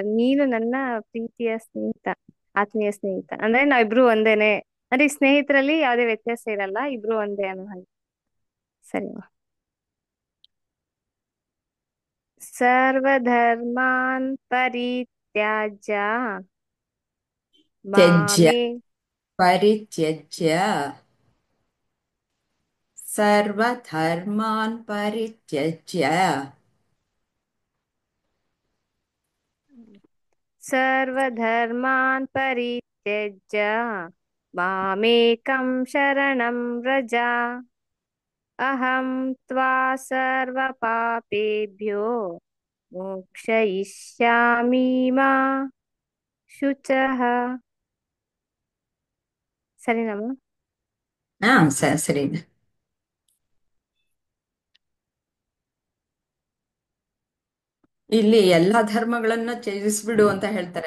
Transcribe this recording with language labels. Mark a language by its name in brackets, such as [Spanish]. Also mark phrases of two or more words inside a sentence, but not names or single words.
[Kannada] ನೀನು ನನ್ನ ಪ್ರೀತಿಯ ಸ್ನೇಹಿತ, ಆತ್ಮೀಯ ಸ್ನೇಹಿತ ಅಂದ್ರೆ ನಾವಿಬ್ರು ಒಂದೇನೆ. ಅಂದ್ರೆ ಈ ಸ್ನೇಹಿತರಲ್ಲಿ ಯಾವುದೇ ವ್ಯತ್ಯಾಸ ಇರಲ್ಲ, ಇಬ್ರು ಒಂದೇ ಅನ್ನೋ ಹಾಗೆ. [Sanskrit] ಸರಿ ಸರ್ವಧರ್ಮಾನ್ ಪರಿತ್ಯಾಜ್ಯ ತ್ಯಜ್ಯ ಮಾಮೇ ಪರಿತ್ಯಜ್ಯ ಸರ್ವಧರ್ಮಾನ್ ಪರಿತ್ಯಜ್ಯ ಸರ್ವಧರ್ಮಾನ್ ಪರಿತ್ಯಜ್ಯ ಮಾಮೇಕಂ ಶರಣಂ ವ್ರಜ ಅಹಂ ತ್ವಾ ಸರ್ವಪಾಪೇಭ್ಯೋ ಮೋಕ್ಷಯಿಷ್ಯಾಮಿ ಮಾ ಶುಚಃ. [Kannada] ಸರಿನಮ್ಮ? ಹಾ ಸರಿ. ಇಲ್ಲಿ ಎಲ್ಲಾ ಧರ್ಮಗಳನ್ನ ತ್ಯಜಿಸ್ಬಿಡು ಅಂತ ಹೇಳ್ತಾರೆ.